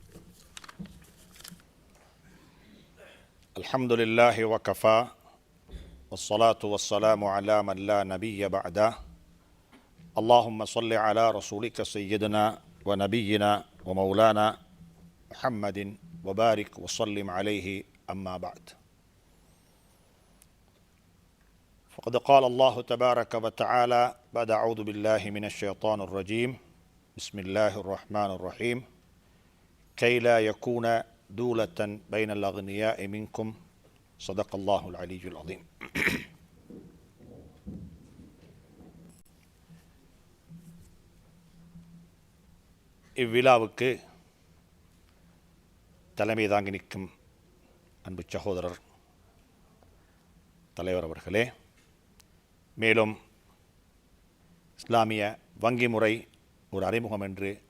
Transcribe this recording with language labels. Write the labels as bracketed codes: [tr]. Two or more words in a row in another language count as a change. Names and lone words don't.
[ar] الحمد لله وكفى والصلاة والسلام على من لا نبي بعده. اللهم صل على رسولك سيدنا ونبينا ومولانا محمد وبارك وسلم عليه أما بعد. فقد قال الله تبارك وتعالى بعد أعوذ بالله من الشيطان الرجيم بسم الله الرحمن الرحيم كي لا يكون دولة بين الأغنياء منكم صدق الله العلي العظيم. [ta] இவ்விழாவுக்கு தலைமை தாங்கி நிற்கும் அன்பு சகோதரர் தலைவர் அவர்களே, மேலும் இஸ்லாமிய வங்கி முறை ஒரு அறிமுகம் என்று